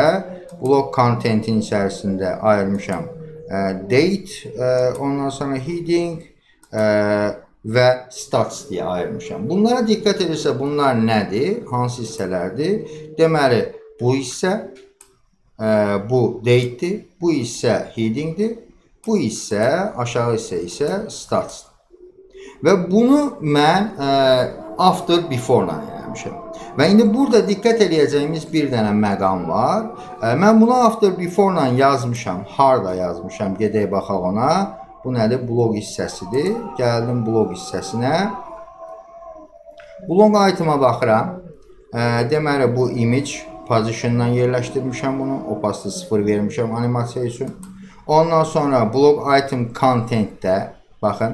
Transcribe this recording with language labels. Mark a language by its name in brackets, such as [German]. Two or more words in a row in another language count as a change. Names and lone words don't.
[Azerbaijani] Blok contentin içərisində ayırmışam date, ondan sonra heading və stats deyə ayırmışam. Bunlara diqqət edirsə, bunlar nədir? Hansı hissələrdir? Deməli, bu hissə bu date'dir, bu hissə headingdir, bu hissə, aşağı hissə isə statsdır. Və bunu mən [English] after before [Azerbaijani] ilə eləmişəm. Və indi burada diqqət edəcəyimiz bir dənə məqam var. Mən bunu [English] after before [Azerbaijani] ilə yazmışam. Harda yazmışam? Gedək baxaq ona. Bu nədir? Blog hissəsidir. Gəldim blog hissəsinə. [English] Blog item'a [Azerbaijani] baxıram. Deməli bu [English] image position'dan [Azerbaijani] yerləşdirmişəm bunu. Opacity 0 vermişəm animasiya üçün. Ondan sonra [English] blog item content'də [Azerbaijani] baxın.